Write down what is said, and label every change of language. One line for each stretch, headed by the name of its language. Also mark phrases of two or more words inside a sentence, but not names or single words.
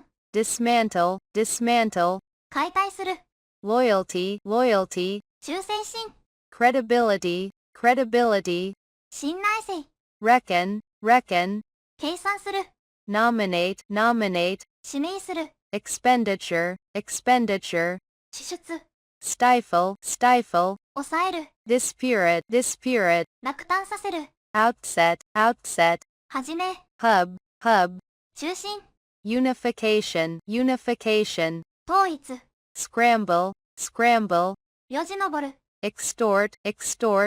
English: dismantle, dismantle,
Japanese: 解体する、
English: loyalty, loyalty,
Japanese: 忠誠心、
English: credibility, credibility,
Japanese: 信頼性、
English: reckon, reckon,
Japanese: 計算する、
English: nominate, nominate,
Japanese: 指名する、
English: expenditure, expenditure,
Japanese: 支出、
English: stifle, stifle,
Japanese: 抑える、
English: dispirit, dispirit,
Japanese: 落胆させる、
English: outset, outset,
Japanese: はじめ、
English: hub, hub,
Japanese: 中心、
English: unification, unification,
Japanese: 統一、
English: scramble, scramble,
Japanese: よじ登る、
English: extort, extort,